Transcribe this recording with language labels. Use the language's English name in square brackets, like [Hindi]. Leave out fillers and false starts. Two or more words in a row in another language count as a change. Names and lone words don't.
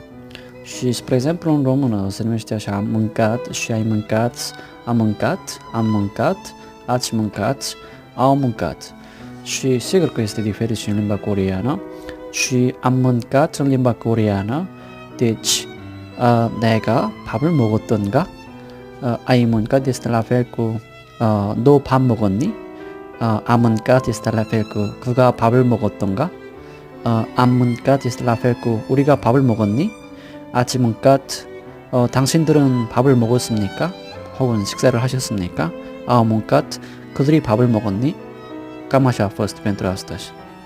[Romanian] Și spre exemplu în română se numește așa: am mâncat și ai mâncat, am mâncat, ați mâncat, au mâncat. Și sigur că este diferit și în limba coreeană. Și am mâncat în limba coreeană, deci [Korean] 내가 밥을 먹었던가? [Romanian] ai mâncat este la fel cu [Korean] 너 밥 먹었니? [Romanian] am mâncat este la fel cu [Korean] 그가 밥을 먹었던가? [Romanian] am mâncat este la fel cu [Korean] 우리가 밥을 먹었니? 아침 mâncat 당신들은 밥을 먹었습니까? 혹은 식사를 하셨습니까? [Romanian] am mâncat [Korean] 그들이 밥을 먹었니? [Romanian] Cam așa a fost pentru astăzi.